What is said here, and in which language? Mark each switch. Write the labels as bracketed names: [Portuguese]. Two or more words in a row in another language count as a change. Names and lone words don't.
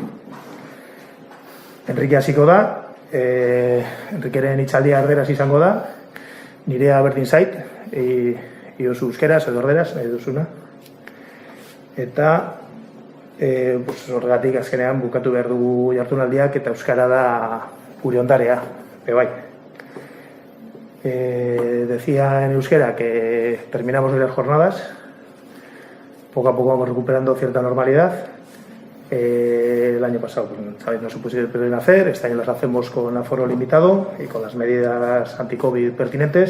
[Basque] Enrique hasiko da, Enriqueren hitzaldia erderaz izango da, nirea berdin zait, iozu euskeraz edo erderaz, nahi duzuna. Eta horregatik azkenean bukatu behar dugu jardunaldiak eta euskara da gure ondarea, bai. [Spanish] Decía en euskera que terminamos las jornadas, poco a poco vamos recuperando cierta normalidad. El año pasado no se pudieron hacer, este año las hacemos con aforo limitado y con las medidas anti-COVID pertinentes.